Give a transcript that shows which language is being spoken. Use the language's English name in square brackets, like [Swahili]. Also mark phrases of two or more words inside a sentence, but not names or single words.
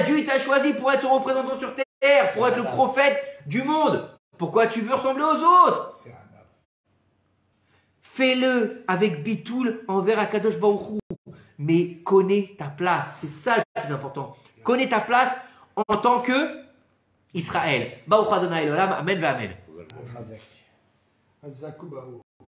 [French] Dieu, il t'a choisi pour être son représentant sur terre, pour être le prophète du monde. Pourquoi tu veux ressembler aux autres? Fais-le avec bitoul envers [Hebrew] הקדוש ברוך הוא. [French] Mais connais ta place. C'est ça le plus important. Connais ta place en tant que Israël. [Hebrew] ברוך אדוני עולם. אמן ואמן. Chazak. חזקו ברוך.